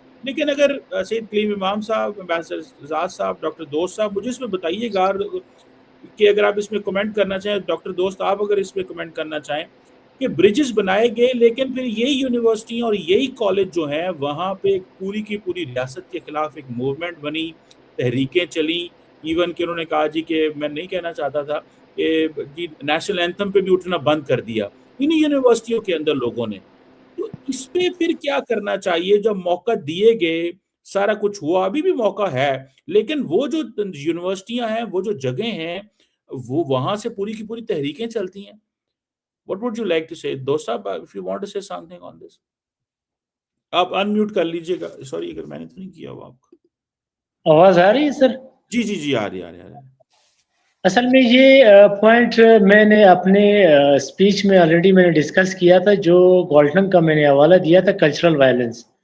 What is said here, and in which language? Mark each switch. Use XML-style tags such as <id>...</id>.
<ur>لیکن اگر سید کلیم امام صاحب, امبیسڈر اعزاز صاحب, ڈاکٹر دوست صاحب, مجھے اس میں بتائیے گا کہ اگر آپ اس میں کمنٹ کرنا چاہیں, ڈاکٹر دوست آپ اگر اس میں کمنٹ کرنا چاہیں کہ برجز بنائے گئے لیکن پھر یہی یونیورسٹیاں اور یہی کالج جو ہیں وہاں پہ ایک پوری کی پوری ریاست کے خلاف ایک موومنٹ بنی, تحریکیں چلیں, ایون کہ انہوں نے کہا جی کہ میں نہیں کہنا چاہتا تھا کہ جی نیشنل اینتھم پہ بھی اٹھنا بند کر دیا انہی یونیورسٹیوں کے اندر لوگوں نے. تو اس پہ پھر کیا کرنا چاہیے؟ جب موقع دیے گئے, سارا کچھ ہوا, ابھی بھی موقع ہے, لیکن وہ جو یونیورسٹیاں ہیں, وہ جو جگہیں ہیں, وہ وہاں سے پوری کی پوری تحریکیں چلتی ہیں.</ur> <en>What would you like to say? دوست صاحب, if you want to say something on this.</en> <ur>آپ انمیوٹ کر لیجئے گا, سوری اگر میں نے تو نہیں کیا ہوا آپ کو. آواز آ رہی ہے سر؟ جی جی جی آ رہی ہے. اصل میں یہ پوائنٹ میں نے اپنے اسپیچ میں آلریڈی میں نے ڈسکس کیا تھا, جو گولٹن کا میں نے حوالہ دیا تھا, کلچرل وائلنس.</ur>